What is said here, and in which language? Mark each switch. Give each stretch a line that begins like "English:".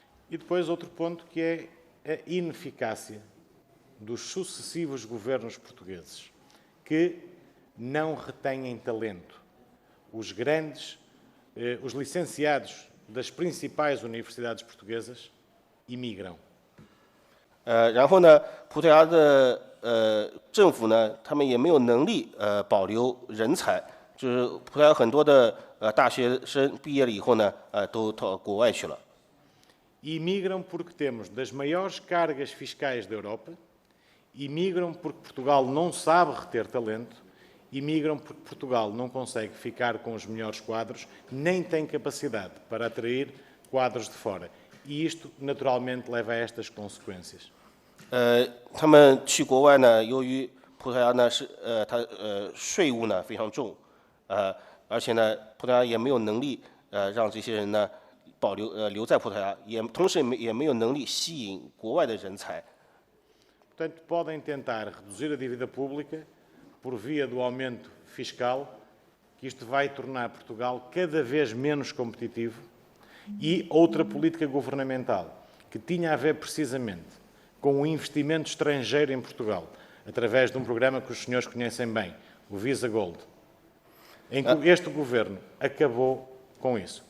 Portuguese: E depois outro ponto que é a ineficácia dos sucessivos governos portugueses, que não retêm talento. Os grandes, os licenciados das principais universidades portuguesas imigram.
Chinese: 然后呢，葡萄牙的政府呢，他们也没有能力保留人才，就是葡萄牙很多的大学生毕业了以后呢，都到国外去了。
Portuguese: Imigram porque temos das maiores cargas fiscais da Europa, imigram porque Portugal não sabe reter talento, imigram porque Portugal não consegue ficar com os melhores quadros, nem tem capacidade para atrair quadros de fora. E isto, naturalmente, leva a estas consequências.
Chinese: 他们去国外呢，由于葡萄牙呢是它税务呢非常重，而且呢葡萄牙也没有能力让这些人呢留在葡萄牙，同时也没有能力吸引国外的人才。
Portuguese: Portanto, podem tentar reduzir a dívida pública por via do aumento fiscal, que isto vai tornar Portugal cada vez menos competitivo, e outra política governamental que tinha a ver precisamente com o investimento estrangeiro em Portugal, através de um programa que os senhores conhecem bem, o Visa Gold, em que este governo acabou com isso.